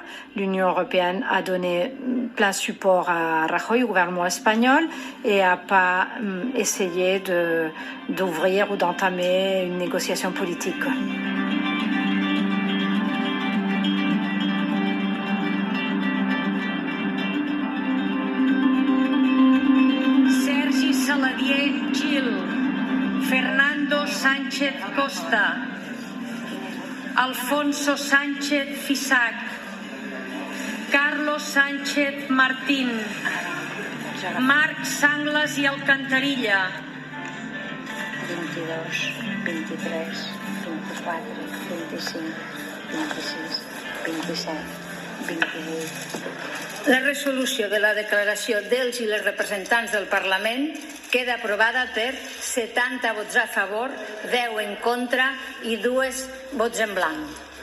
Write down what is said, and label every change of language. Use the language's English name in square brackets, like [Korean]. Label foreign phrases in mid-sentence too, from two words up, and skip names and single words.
[French] L'Union européenne a donné plein support à Rajoy, au gouvernement espagnol, et n'a pas essayé d'ouvrir ou d'entamer une négociation politique. [Catalan] Saladier Gil, Fernando Sánchez Costa, Alfonso Sánchez Fisac, Carlos Sánchez Martín, Marc Sanglas i Alcantarilla. 22, 23, 24, 25, 26, 27, 28... La resolució de la declaració dels i les representants del Parlament queda aprovada per 70 vots a favor, 10 en contra i 2 vots en blanc.